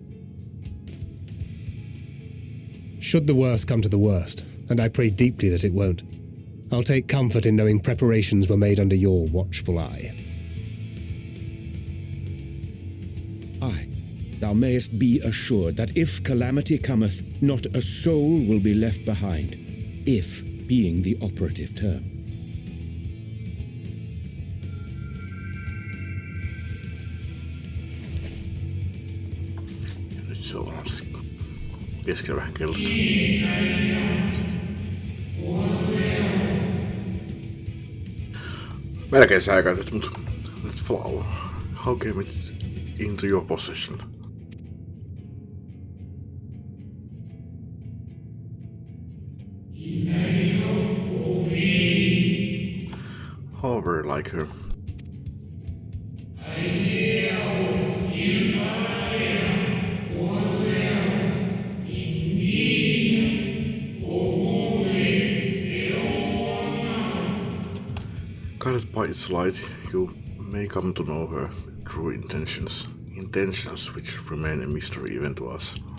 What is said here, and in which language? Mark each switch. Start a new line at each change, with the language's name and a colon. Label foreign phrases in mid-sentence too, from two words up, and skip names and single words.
English: Should the worst come to the worst, and I pray deeply that it won't, I'll take comfort in knowing preparations were made under your watchful eye. Aye, thou mayest be assured that if calamity cometh, not a soul will be left behind, if being the operative term.
Finnish: Nyt se on keskellä vähän kellosta. Melkein säikäytyt, mutta
English: this flower, how came it into your possession? How very like her. Guided by its light, you may come to know her true intentions which remain a mystery even to us.